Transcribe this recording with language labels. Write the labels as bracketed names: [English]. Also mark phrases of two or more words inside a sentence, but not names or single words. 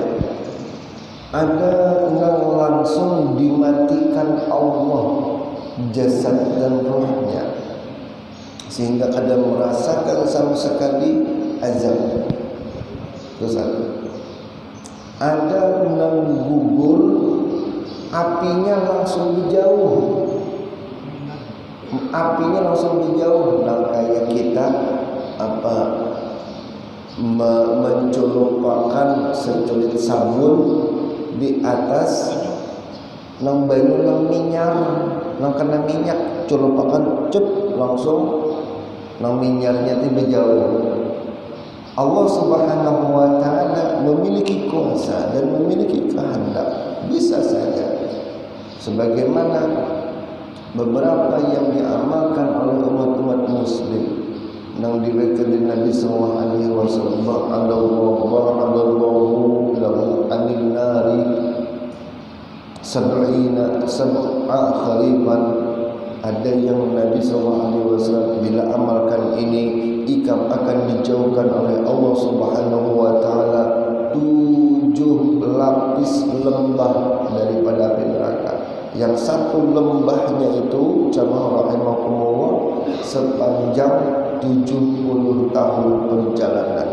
[Indonesian] Ada yang langsung dimatikan Allah jasad dan rohnya, sehingga kada merasakan sama sekali azab. Terus ada yang gugur, apinya langsung dijauh, [Banjar] nah kayak kita mencolokkan seculit sabun di atas nang banyu nang minyak, nang kena minyak colopakan cep langsung nang minyaknya tiba jauh. [Arabic] الله سبحانه وتعالى [Indonesian] memiliki kuasa dan memiliki kehendak. Bisa saja sebagaimana beberapa yang diamalkan oleh umat-umat muslim yang diriwayatkan Nabi [Arabic] صلى الله عليه وسلم, الله له عن النار سبعين خريفا. [Indonesian] Ada yang Nabi [Arabic] صلى الله عليه وسلم [Indonesian] bila amalkan ini ikam akan dijauhkan oleh [Arabic] الله سبحانه وتعالى [Indonesian] 7 lapis lembah daripada api neraka. Yang satu lembahnya itu jamaah rahimakumullah sepanjang 70 tahun perjalanan.